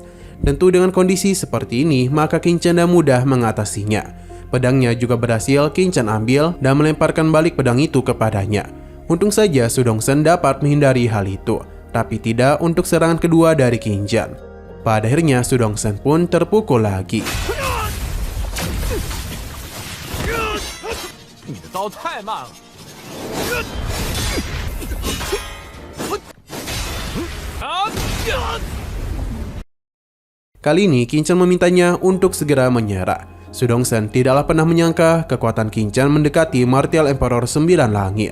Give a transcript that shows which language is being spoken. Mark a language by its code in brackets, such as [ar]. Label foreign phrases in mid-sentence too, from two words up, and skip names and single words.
[id] Tentu dengan kondisi seperti ini, maka Qin Chen dan mudah mengatasinya. Pedangnya juga berhasil Qin Chen ambil dan melemparkan balik pedang itu kepadanya. Untung saja Su Dongsen dapat menghindari hal itu, tapi tidak untuk serangan kedua dari Qin Chen. Pada akhirnya Su Dongsen pun terpukul lagi. [zh] 你的刀太慢了。 [id] Kali ini Qin Chen memintanya untuk segera menyerah. Su Dongsen tidaklah pernah menyangka kekuatan Qin Chen mendekati Martial Emperor 9 Langit.